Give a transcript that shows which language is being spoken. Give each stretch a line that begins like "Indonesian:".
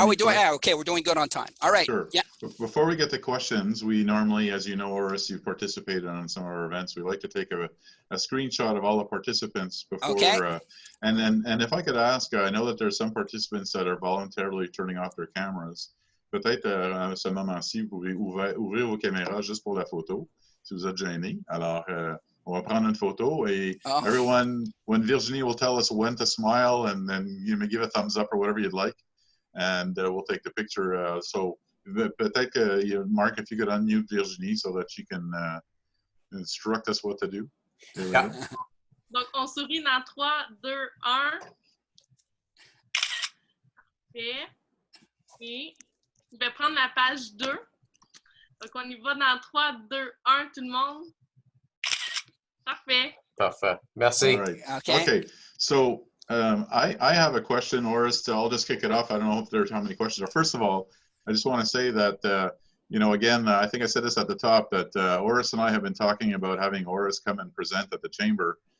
English: we're doing good on time. All right. Sure. Yeah. Before we get to questions, we normally, as you know, Orest, you've participated on some of our events. We like to take a screenshot of all the participants before. Okay. And if I could ask, I know that there's some participants that are voluntarily turning off their cameras.
French: Peut-être à ce moment-ci, vous pouvez ouvrir vos caméras juste pour la photo, si vous êtes gêné. Alors, on va prendre une photo, et
English: everyone, when Virginie will tell us when to smile, and then you may give a thumbs up or whatever you'd like, and we'll take the picture. So
French: peut-être que,
English: Mark, if you could unmute Virginie so that she can instruct us what to do. Yeah.
French: Donc, on sourit dans 3, 2, 1. Parfait. Et je vais prendre la page 2. Donc, on y va dans 3, 2, 1, tout le monde. Parfait. Parfait. Merci.
English: All right. Okay. Okay. So I have a question, Orest. I'll just kick it off. I don't know if there's how many questions are. First of all, I just want to say that, again, I think I said this at the top, that Orest and I have been talking about having Orest come and present at the chamber.